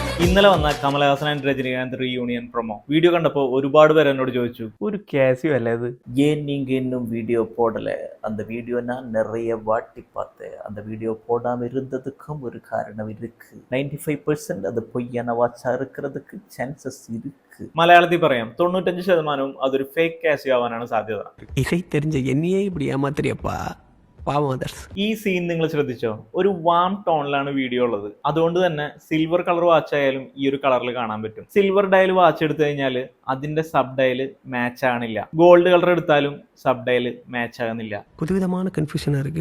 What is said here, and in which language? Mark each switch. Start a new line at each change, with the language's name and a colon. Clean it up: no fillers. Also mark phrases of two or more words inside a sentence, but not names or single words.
Malayalam: ഇന്നലെ വന്ന കമലഹാസൻ ആൻഡ് രജനീകാന്ത്
English: reunion promo video
Malayalam: കണ്ടപ്പോൾ ഒരുപാട് പേര് എന്നോട് ചോദിച്ചു, ഒരു കാസിയോ അല്ലേ ഇത്?
Tamil: ஏன் நீங்க இன்னும் வீடியோ போடல? அந்த வீடியோ நான் நிறைய வாட்டி பார்த்தேன். அந்த வீடியோ போடாம இருந்ததுக்கும் ஒரு காரணம் இருக்கு. 95% அது பொய்யான வாட்சா இருக்கிறதுக்கு சான்சஸ் இருக்கு.
Malayalam: മലയാളത്തിൽ പറയാം 95% അതൊരു ഫേക്ക് കാസിയോ ആവാനാണ് സാധ്യത.
Tamil: இசை தெரிஞ்ச என்னையே இப்படி ஏமாத்துறியப்பா,
Malayalam: പാവം അതർസ്. ഈ സീൻ നിങ്ങൾ ശ്രദ്ധിച്ചോ? ഒരു വാം ടോണിലാണ് വീഡിയോ ഉള്ളത്. അതുകൊണ്ട് തന്നെ
English: silver colour watch
Malayalam: ആയാലും ഈ ഒരു കളറിൽ കാണാൻ പറ്റും.
English: silver dial watch
Malayalam: എടുത്തു കഴിഞ്ഞാൽ അതിന്റെ
English: sub dial match
Malayalam: ആണില്ല.
English: gold colour
Malayalam: എടുത്താലും
English: sub dial match
Malayalam: ആകുന്നില്ല.
Tamil: புதுவிதமான கன்ஃப்யூஷனா இருக்கு.